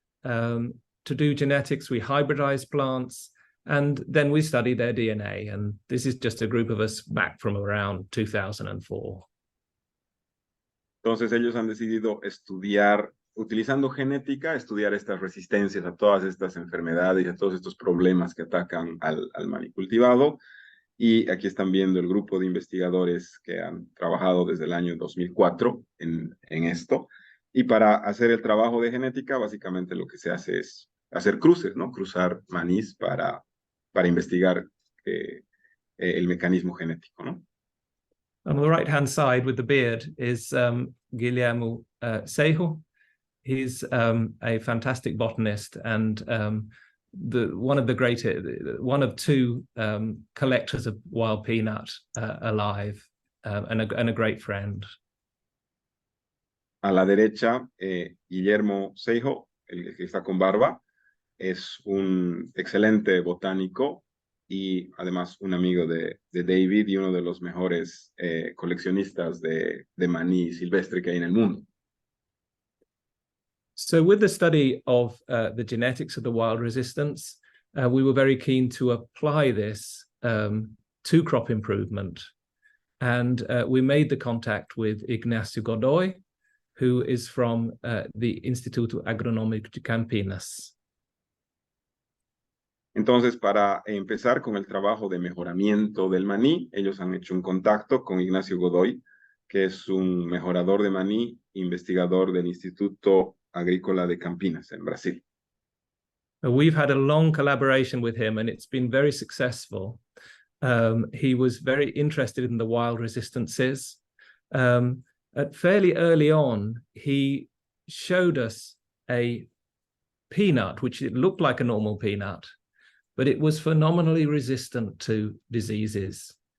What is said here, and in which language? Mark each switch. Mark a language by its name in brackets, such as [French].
[English] To do genetics, we hybridize plants, and then we study their DNA. And this is just a group of us back from around 2004. [Spanish] Entonces ellos han decidido estudiar, utilizando genética, estudiar estas resistencias a todas estas enfermedades y a todos estos problemas que atacan al maní cultivado. Y aquí están viendo el grupo de investigadores que han trabajado desde el año 2004 en esto. Y para hacer el trabajo de genética, básicamente lo que se hace es hacer cruces, ¿no? Cruzar manís para investigar el mecanismo genético, ¿no? [English] On the right-hand side with the beard is Guillermo Seijo. He's a fantastic botanist and one of 2 collectors of wild peanut alive, and a great friend. [Spanish] A la derecha, Guillermo Seijo, el que está con barba, es un excelente botánico y además un amigo de David y uno de los mejores coleccionistas de maní silvestre que hay en el mundo. [English] So with the study of the genetics of the wild resistance, we were very keen to apply this to crop improvement. And we made the contact with Ignacio Godoy, who is from the Instituto Agronómico de Campinas. [Spanish] Entonces, para empezar con el trabajo de mejoramiento del maní, ellos han hecho un contacto con Ignacio Godoy, que es un mejorador de maní, investigador del Instituto Agrícola de Campinas en Brasil. [English] We've had a long collaboration with him and it's been very successful. He was very interested in the wild resistances. Fairly early on, he showed us a peanut, which it looked like a normal peanut, but it was phenomenally resistant to diseases.